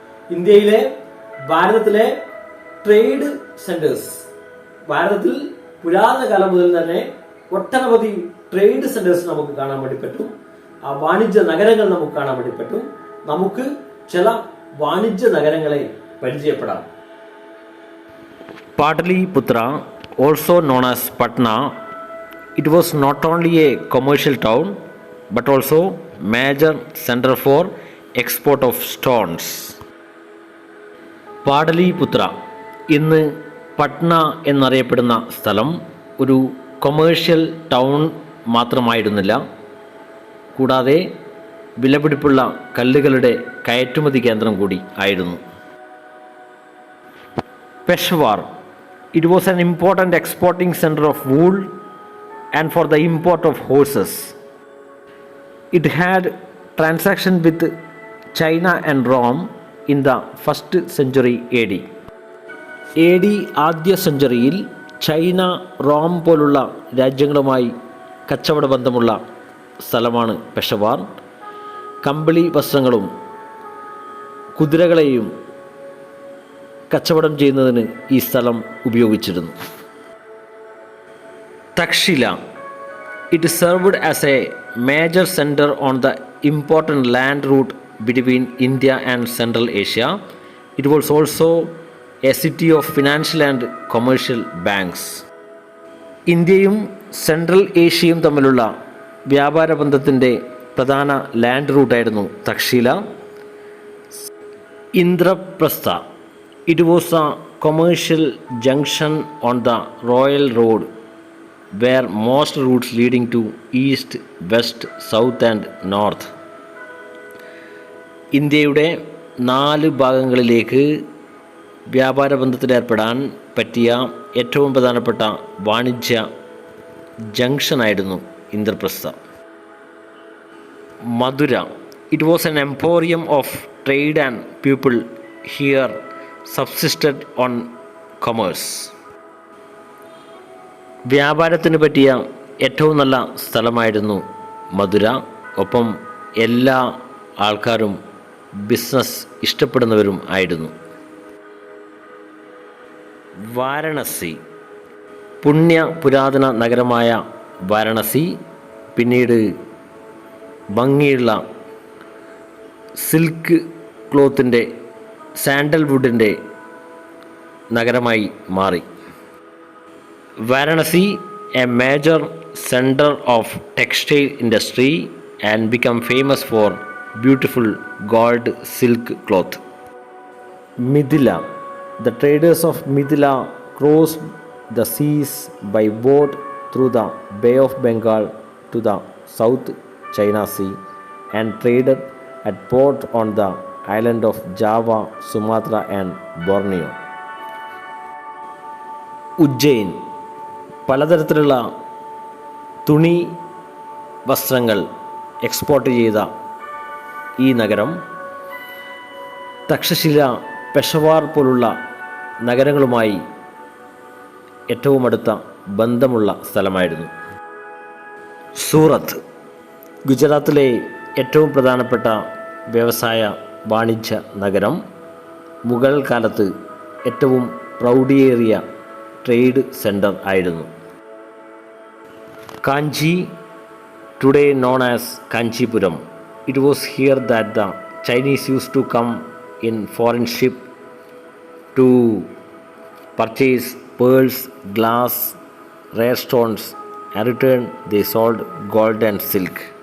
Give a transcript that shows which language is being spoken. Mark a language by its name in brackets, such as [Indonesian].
[Malayalam] ഇന്ത്യയിലെ, ഭാരതത്തിലെ trade centres, ഭാരതത്തിൽ പുരാതന കാലം മുതൽ തന്നെ ഒട്ടനവധി ട്രേഡ് സെന്റേഴ്സ് നമുക്ക് കാണാൻ വേണ്ടി പറ്റും. ആ വാണിജ്യ നഗരങ്ങൾ നമുക്ക് കാണാൻ വേണ്ടി പറ്റും. നമുക്ക് ചില വാണിജ്യ നഗരങ്ങളെ പരിചയപ്പെടാം. [English] Pataliputra, also known as Patna, it was not only a commercial town but also major center for export of stones. [Malayalam] Pataliputra, ഇന്ന് പട്ന എന്നറിയപ്പെടുന്ന സ്ഥലം ഒരു കൊമേഴ്ഷ്യൽ ടൗൺ മാത്രമായിരുന്നില്ല, കൂടാതെ വിലപിടിപ്പുള്ള കല്ലുകളുടെ കയറ്റുമതി കേന്ദ്രം കൂടി ആയിരുന്നു. [English] Peshawar, it was an important exporting center of wool and for the import of horses. It had transaction with China and Rome in the 1st century AD. [Malayalam] AD ആദ്യ സെഞ്ചുറിയിൽ ചൈന, റോം പോലുള്ള രാജ്യങ്ങളുമായി കച്ചവട ബന്ധമുള്ള സ്ഥലമാണ് പെഷവാർ. കമ്പിളി വസ്ത്രങ്ങളും കുതിരകളെയും കച്ചവടം ചെയ്യുന്നതിന് ഈ സ്ഥലം ഉപയോഗിച്ചിരുന്നു. [English] Takshashila, it served as a major center on the important land route between India and Central Asia. It was also a city of financial and commercial banks. [Malayalam] ഇന്ത്യയും സെൻട്രൽ ഏഷ്യയും തമ്മിലുള്ള വ്യാപാര ബന്ധത്തിൻ്റെ പ്രധാന land റൂട്ടായിരുന്നു Takshashila. [English] Indraprastha, it was a commercial junction on the Royal Road where most routes leading to east, west, south and north. [Malayalam] ഇന്ത്യയുടെ 4 ഭാഗങ്ങളിലേക്ക് വ്യാപാര ബന്ധത്തിലേർപ്പെടാൻ പറ്റിയ ഏറ്റവും പ്രധാനപ്പെട്ട വാണിജ്യ ജംഗ്ഷനായിരുന്നു ഇന്ദ്രപ്രസ്ഥ. [English] Mathura, it was an emporium of trade and people here subsisted on commerce. [Malayalam] വ്യാപാരത്തിന് പറ്റിയ ഏറ്റവും നല്ല സ്ഥലമായിരുന്നു മധുര. ഒപ്പം എല്ലാ ആൾക്കാരും ബിസിനസ് ഇഷ്ടപ്പെടുന്നവരും ആയിരുന്നു. വാരണസി, പുണ്യ പുരാതന നഗരമായ വാരണസി പിന്നീട് ഭംഗിയുള്ള സിൽക്ക് ക്ലോത്തിൻ്റെ, സാൻഡൽവുഡിൻ്റെ നഗരമായി മാറി. [English] Varanasi, a major centre of textile industry and become famous for beautiful gold silk cloth. Mithila, the traders of Mithila crossed the seas by boat through the Bay of Bengal to the South China Sea and traded at port on the island of Java, Sumatra and Borneo. [Malayalam] Ujjain, പലതരത്തിലുള്ള തുണി വസ്ത്രങ്ങൾ export ചെയ്ത ഈ നഗരം തക്ഷശില, പെഷവാർ പോലുള്ള നഗരങ്ങളുമായി ഏറ്റവും അടുത്ത ബന്ധമുള്ള സ്ഥലമായിരുന്നു. സൂറത്ത്, ഗുജറാത്തിലെ ഏറ്റവും പ്രധാനപ്പെട്ട വ്യവസായ വാണിജ്യ നഗരം. മുഗൾ കാലത്ത് ഏറ്റവും പ്രൗഢിയേറിയ ട്രേഡ് സെൻറ്റർ ആയിരുന്നു. [English] Kanchi, today known as Kanchipuram. It was here that the Chinese used to come in foreign ship to purchase pearls, glass, rare stones, and return they sold gold and silk.